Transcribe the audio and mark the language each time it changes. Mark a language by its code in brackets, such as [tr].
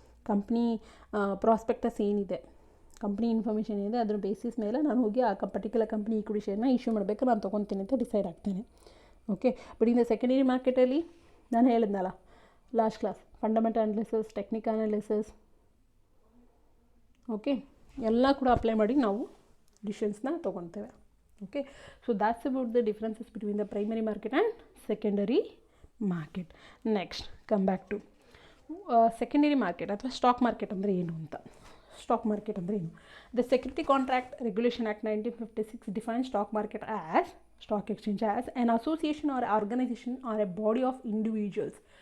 [kn] Company prospectus ಏನಿದೆ, company information ಏನಿದೆ ಅದ್ರ ಬೇಸಿಸ್ ಮೇಲೆ ನಾನು ಹೋಗಿ ಆ ಪರ್ಟಿಕ್ಯುಲರ್ ಕಂಪ್ನಿ ಈಕ್ವಿಟಿ ಶೇರ್ನ ಇಶ್ಯೂ ಮಾಡಬೇಕು, ನಾನು ತೊಗೊತೀನಿ ಅಂತ decide ಆಗ್ತೇನೆ. Okay, but in the secondary ಮಾರ್ಕೆಟಲ್ಲಿ ನಾನು ಹೇಳಿದ್ನಲ್ಲ last class, fundamental analysis, technical analysis, okay, ಎಲ್ಲ ಕೂಡ ಅಪ್ಲೈ ಮಾಡಿ ನಾವು ಡಿಸಿಷನ್ಸ್ನ ತೊಗೊತೇವೆ. [en] Okay, so that's about the differences between the primary market and secondary market. Next, come back to secondary market [kn] ಅಥವಾ stock market ಅಂದರೆ ಏನು ಅಂತ. ಸ್ಟಾಕ್ ಮಾರ್ಕೆಟ್ ಅಂದರೆ ಏನು? [en] The security contract regulation act 1956 defines stock market as stock exchange as an association or organization or a body of individuals.